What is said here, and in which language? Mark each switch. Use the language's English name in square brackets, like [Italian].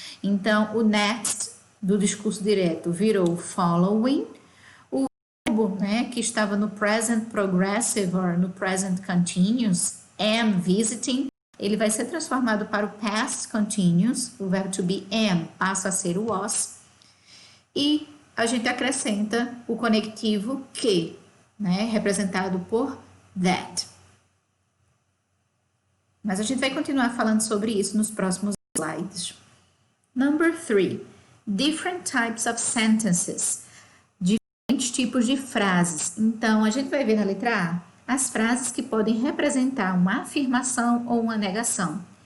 [Portuguese] Então, o next do discurso direto virou following, o verbo, né, que estava no present progressive ou no present continuous, am visiting, ele vai ser transformado para o past continuous, o verbo to be am passa a ser o was, e a gente acrescenta o conectivo que, né, representado por that. Mas a gente vai continuar falando sobre isso nos próximos slides. [English] Number 3. Different types of sentences. [Portuguese] Diferentes tipos de frases. Então, a gente vai ver na letra A as frases que podem representar uma afirmação ou uma negação.